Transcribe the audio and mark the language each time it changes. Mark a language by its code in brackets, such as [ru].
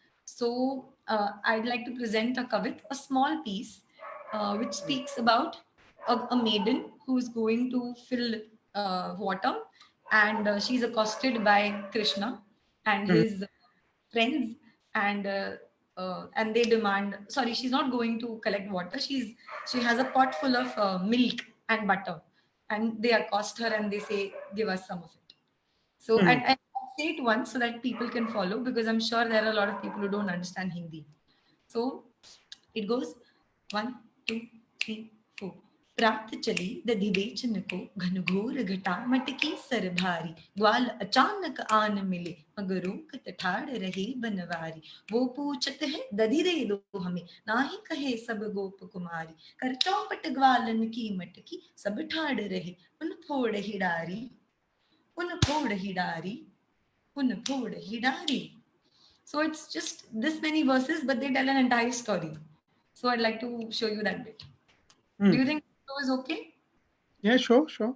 [en] So I'd like to present a kavit, a small piece, which speaks about a maiden who is going to fill water, and she's accosted by Krishna and his friends, and they demand, sorry, she's not going to collect water, she has a pot full of milk and butter, and they accost her and they say, give us some of it. So and I'll say it once so that people can follow, because I'm sure there are a lot of people who don't understand Hindi. So it goes 1, 2, 3, 4. [hi] प्रात चली दधि बेचन को घनघोर घटा मटकी sir भारी, ग्वाल अचानक आन मिले मगरों कत ठाड़ रहे बनवारी। वो पूछत है दधि दे दो हमें, नाही कहे सब गोप कुमारी, कर चौपट ग्वालन की मटकी सब ठाड़ रहे उन फोड़ ही डारी, उन फोड़ ही डारी, उन फोड़ ही डारी. [en] So it's just this many verses, but they tell an entire story. So I'd like to show you that bit. Do you think it is okay? Yeah, sure.